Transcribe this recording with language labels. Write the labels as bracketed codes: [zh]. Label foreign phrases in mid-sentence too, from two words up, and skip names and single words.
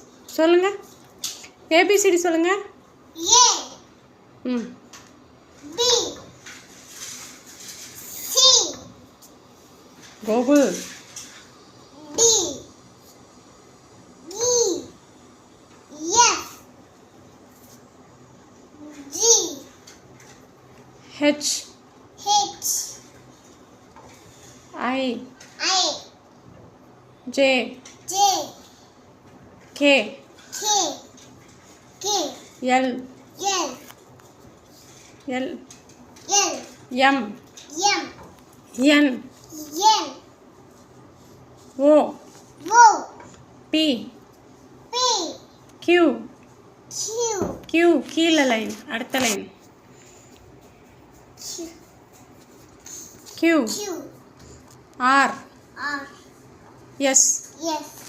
[ta] சொல்லுங்க. ஏபிசிடி சொல்லுங்க. [en] A ம் B C [ta] கோகுல். [en] D E F G H H I I J J K K K L L L L M M N N O O P P Q Q [ta] Q கீழே லைன் அடுத்த லைன் Q [en] Q R R S S